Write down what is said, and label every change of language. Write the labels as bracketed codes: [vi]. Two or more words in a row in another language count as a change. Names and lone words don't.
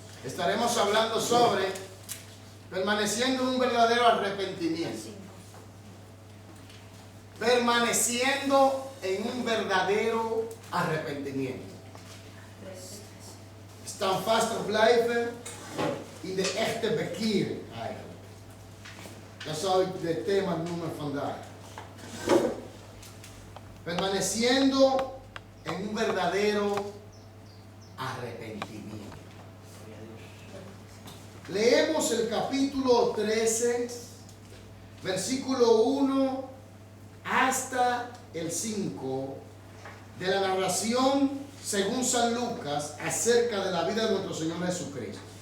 [es] Estaremos hablando sobre permaneciendo en un verdadero arrepentimiento. Permaneciendo en un verdadero arrepentimiento. [nl] Staan vast te blijven in de echte bekeering eigenlijk. Dat zou ik het thema noemen vandaag. Permaneciendo en un verdadero arrepentimiento. [es] Leemos el capítulo 13, versículo 1 hasta el 5 de la narración según San Lucas acerca de la vida de nuestro Señor Jesucristo.